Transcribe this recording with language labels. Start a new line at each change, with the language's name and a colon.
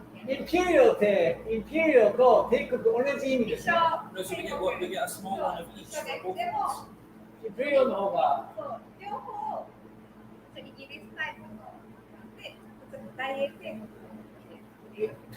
Japanese: インペリオってインペリオと帝国同じ意味ですね。
English: No, so we get a small one of each for both of us.
Japanese: インペリオの方が。両方イギリスタイプので大英帝国。